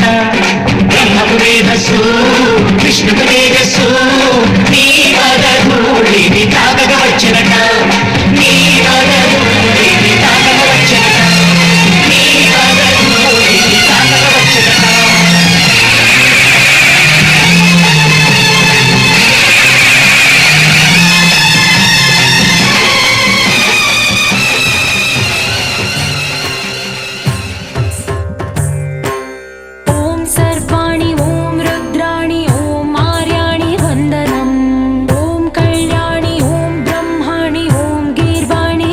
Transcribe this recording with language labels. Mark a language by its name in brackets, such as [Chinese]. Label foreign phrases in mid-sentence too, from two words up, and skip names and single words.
[Telugu] బ్రహ్మకు మేధస్సు విష్ణుకు తేజస్సు నీ పదధూళిని తాకక వచ్చనట. నీ పదధూళిని తాకక వచ్చనట. నీ పదధూళిని తాకక వచ్చనట. [Sanskrit] ॐ सर्वाणि ॐ रुद्राणि ॐ आर्याणि वन्दनम् ॐ कल्याणि ॐ ब्रह्माणि ॐ गीर्वाणि